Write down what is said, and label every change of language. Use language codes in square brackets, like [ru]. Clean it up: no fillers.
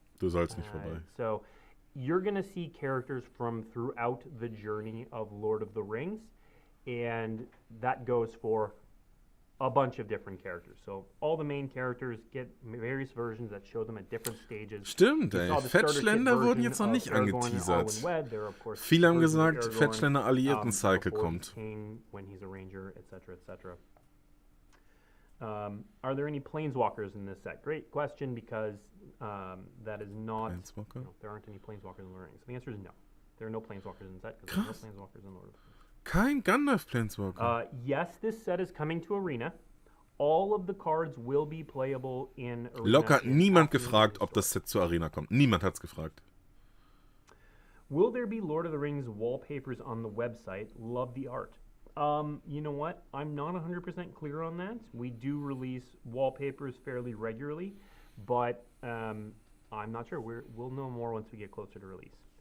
[de] Du sollst nicht vorbei. [en] So, you're going to see characters from throughout the journey of Lord of the Rings, and that goes for a bunch of different characters. So all the main characters get various versions that show them at different stages. [de] Stimmt, ey. Fetchländer wurden jetzt noch nicht angeteasert. Viele haben gesagt, Fetchländer Alliierten Cycle kommt. [en] When he's a ranger, etc., etc. Are there any planeswalkers in this set? Great question, because that is not. Planeswalker? No, there aren't any planeswalkers in the Rings. So the answer is no. There are no planeswalkers in the set because there are no planeswalkers in Lord of the Rings. [de] Kein Gandalf Planeswalker. [en] Yes, this set is coming to Arena. All of the cards will be playable in Arena. [de] Locker niemand gefragt, ob das Set zur Arena kommt. Niemand hat's gefragt. [en] Will there be Lord of the Rings wallpapers on the website? Love the art. You know what? I'm not 100% clear on that. We do release wallpapers fairly regularly, but I'm not sure. We'll know more once we get closer to release.